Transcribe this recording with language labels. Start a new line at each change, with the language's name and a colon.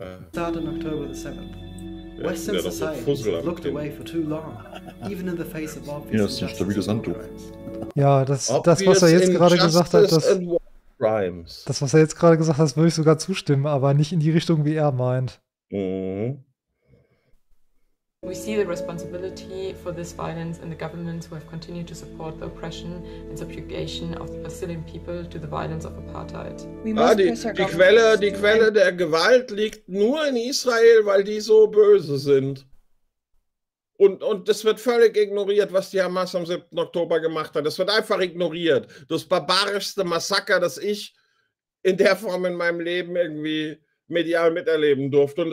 English: Start on October the 7th. Western society looked away for too long, even in the face of obvious.
German: Ja, das ist ein stabiles Handtuch. Ja, das was er jetzt gerade gesagt hat, das was er jetzt gerade gesagt hat, würde ich sogar zustimmen, aber nicht in die Richtung, wie er meint. Mm-hmm.
English: We see the responsibility for this violence in the governments who have continued to support the oppression and subjugation of the Brazilian people to the violence of apartheid.
German: Die Quelle der Gewalt liegt nur in Israel, weil die so böse sind. Und das wird völlig ignoriert, was die Hamas am 7. Oktober gemacht hat. Das wird einfach ignoriert. Das barbarischste Massaker, das ich in der Form in meinem Leben irgendwie medial miterleben durfte.